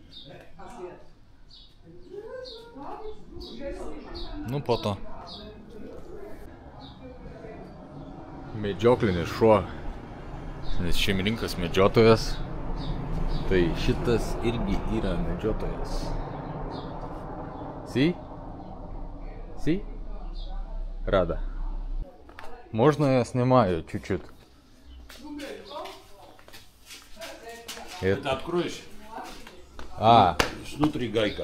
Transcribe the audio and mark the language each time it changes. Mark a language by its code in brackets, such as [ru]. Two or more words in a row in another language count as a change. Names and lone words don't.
[lt] Nu po to. Medžioklinis šuo, nes šeimininkas medžiotojas, tai šitas irgi yra medžiotojas. Si? [ru] Рада. Можно я снимаю чуть-чуть? Это откроешь? Внутри гайка.